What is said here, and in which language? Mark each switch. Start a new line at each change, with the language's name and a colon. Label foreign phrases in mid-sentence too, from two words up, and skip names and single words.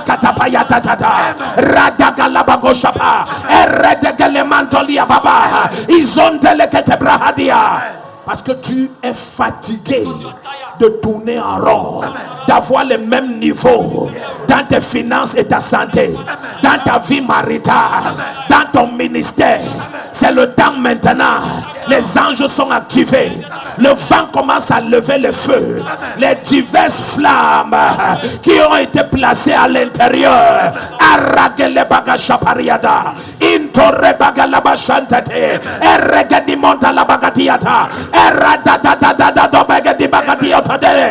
French: Parce que tu es fatigué de tourner en rond, d'avoir les mêmes niveaux dans tes finances et ta santé, dans ta vie maritale, dans ton ministère. C'est le temps maintenant. Les anges sont activés. Le vent commence à lever le feu. Les diverses flammes qui ont été placées à l'intérieur. Aragele bagashapariada. Intore bagalabashantate. Eregedi monta la bagatiata. Eradadadadada do bagadi bagatiotade.